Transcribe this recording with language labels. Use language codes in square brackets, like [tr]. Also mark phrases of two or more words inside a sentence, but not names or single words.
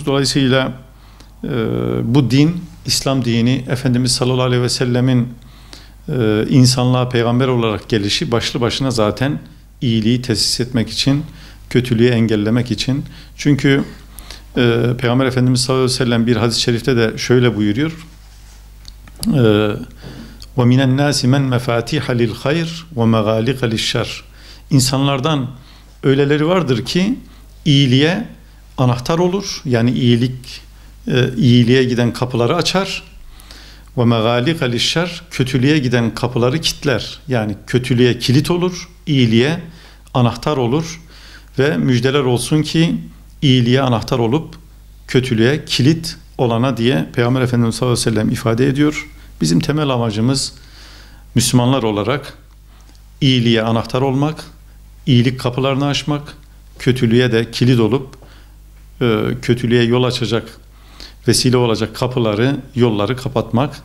[tr] Dolayısıyla bu din, İslam dini, Efendimiz [ar] صلى الله عليه وسلم [tr] insanlığa peygamber olarak gelişi başlı başına zaten iyiliği tesis etmek için, kötülüğü engellemek için. Çünkü Peygamber Efendimiz [ar] صلى الله عليه وسلم [tr] bir hadis-i şerifte de şöyle buyuruyor. [ar] وَمِنَ النَّاسِ مَنْ مَفَاتِحَ لِلْخَيْرِ وَمَغَالِقَ لِلشَّرِّ. [tr] İnsanlardan öyleleri vardır ki iyiliğe anahtar olur. Yani iyiliğe giden kapıları açar. [ar] وَمَغَالِقَ لِلشَّرِّ. [tr] Kötülüğe giden kapıları kilitler. Yani kötülüğe kilit olur, iyiliğe anahtar olur. Ve müjdeler olsun ki iyiliğe anahtar olup kötülüğe kilit olana diye Peygamber Efendimiz [ar] صلى الله عليه وسلم [tr] ifade ediyor. Bizim temel amacımız Müslümanlar olarak iyiliğe anahtar olmak, iyilik kapılarını açmak, kötülüğe de kilit olup kötülüğe yol açacak, vesile olacak kapıları, yolları kapatmak.